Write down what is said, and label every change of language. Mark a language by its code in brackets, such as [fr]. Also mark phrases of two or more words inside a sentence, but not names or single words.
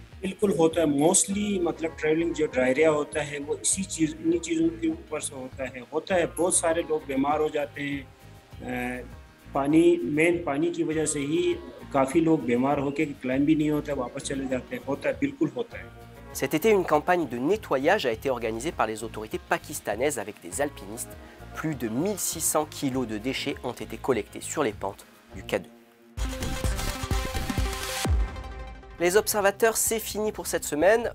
[ur] بالکل ہوتا ہے، موسٹلی مطلب ٹریولنگ جو ڈائریا ہوتا ہے وہ انہیں چیزوں کے اوپر سے ہوتا ہے. بہت سارے لوگ بیمار ہو جاتے ہیں پانی کی وجہ سے ہی کافی لوگ بیمار ہو کر کلائمب بھی نہیں ہوتے، واپس چلے جاتے ہیں. ہوتا ہے، بالکل ہوتا ہے. [fr] Cet été, une campagne de nettoyage a été organisée par les autorités pakistanaises avec des alpinistes. Plus de 1600 kilos de déchets ont été collectés sur les pentes du K2. Les observateurs, c'est fini pour cette semaine.